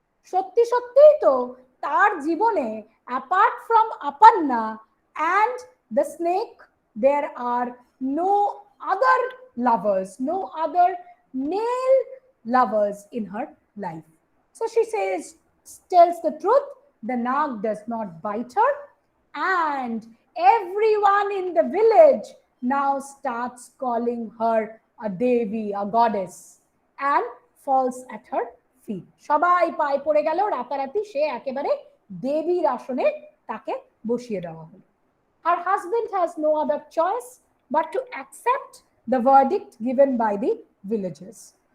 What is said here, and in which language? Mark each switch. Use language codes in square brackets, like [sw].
[bn] সত্যি সত্যিই তো তার জীবনে [en] apart from Aparna and the snake there are no other lovers, no other male lovers in her life. So she tells the truth, the Nag does not bite her, and everyone in the village now starts calling her a Devi, a goddess, and falls at her feet. [bn] সবাই পায়ে পড়ে গেল, রাতারাতি সে একেবারে দেবীর আসনে তাকে বসিয়ে দেওয়া হলো। [en] Her husband has no other choice but to accept the verdict given by the villagers.